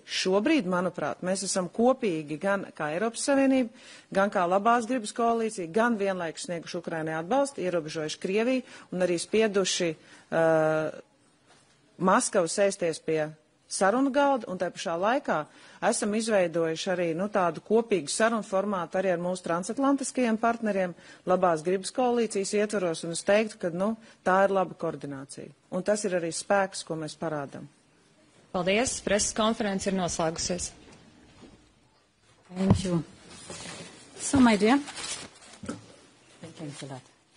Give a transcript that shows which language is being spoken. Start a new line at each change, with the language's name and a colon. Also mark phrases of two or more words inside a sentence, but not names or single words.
Latvian: Šobrīd, manuprāt, mēs esam kopīgi gan kā Eiropas Savienība, gan kā labās gribas koalīcija, gan vienlaikus snieguši Ukrainai atbalstu, ierobežojuši Krieviju un arī spieduši Maskavu sēsties pie sarunu galda, un tā pašā laikā esam izveidojuši arī tādu kopīgu sarunu formātu arī ar mūsu transatlantiskajiem partneriem, labās gribas koalīcijas ietvaros, un es teiktu, ka tā ir laba koordinācija. Un tas ir arī spēks, ko mēs parādam. Paldies. Preses konference ir noslēgusies.
English: Thank you. So, my dear. Thanks a lot.